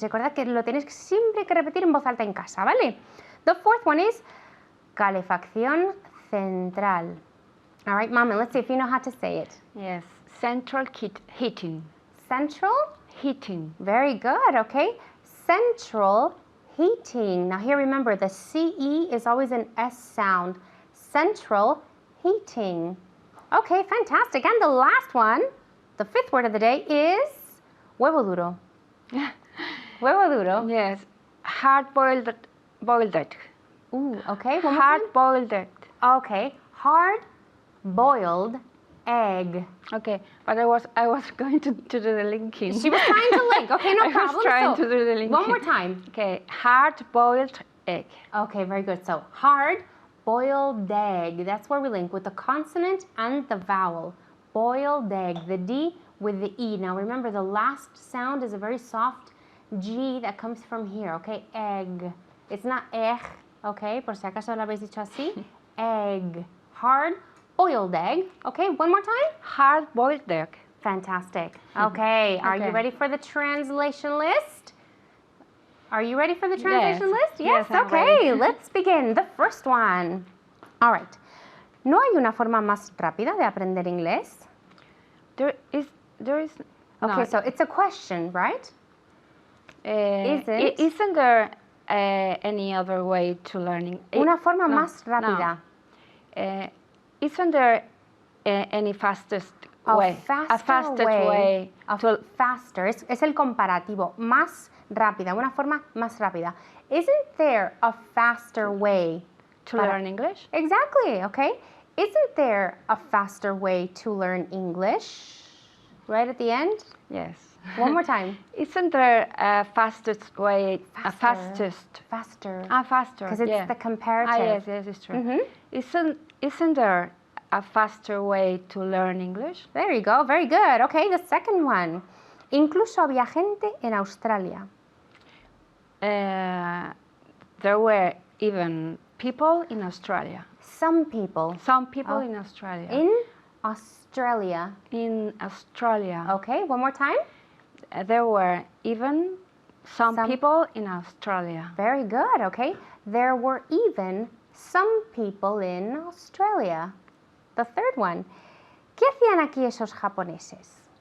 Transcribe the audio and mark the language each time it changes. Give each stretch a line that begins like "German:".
Spanish: Recuerda que lo tienes siempre que repetir en voz alta en casa, ¿vale?
English: The fourth one is calefacción central. All right, Mama, let's see if you know how to say it. Yes. Central heating. Central? Heating. Very good, okay? Central heating. Now here, remember, the CE is always an S sound. Central heating. Okay, fantastic. And the last one, the 5th word of the day is huevo duro.
Spanish: Huevo duro.
English: Yes. Hard-boiled egg. Ooh, okay. One more time. Hard-boiled egg. Okay, hard-boiled egg. Okay, but I was going to do the linking. She was trying to link. Okay, no problem. I was trying to do the linking. One more time. Okay, hard-boiled egg. Okay, very good. So hard-boiled egg. That's where we link with the consonant and the vowel. Boiled egg. The D with the E. Now remember, the last sound is a very soft G that comes from here. Okay, egg. It's not egg.
Spanish: Okay, por si acaso lo habéis dicho así.
English: Egg. Hard-boiled egg. Okay, one more time. Hard-boiled egg. Fantastic. Okay, are you ready for the translation list? Are you ready for the translation list? Yes, I'm okay, ready. let's begin. The first one. All right.
Spanish: ¿No hay una forma más rápida de aprender inglés?
English: There is. Okay, no. so it's a question, right? Isn't there any other way to learning?
Spanish: Una forma más rápida.
English: No. Isn't there any fastest way? A faster way to faster.
Spanish: Es el comparativo. Más rápida. Una forma más rápida.
English: Isn't there a faster way to learn English? Exactly, okay. Isn't there a faster way to learn English? Right at the end? Yes. One more time. Isn't there a fastest way? Faster. Faster. Because it's the comparative. Yes, it's true. Isn't there a faster way to learn English? There you go. Very good. Okay, the second one.
Spanish: Incluso había gente en Australia.
English: There were even people in Australia. Some people. Some people in Australia. In Australia. In Australia. Okay, one more time. There were even some people in Australia. Very good, okay. There were even some people in Australia. The third one.
Spanish: ¿Qué hacían aquí esos japoneses?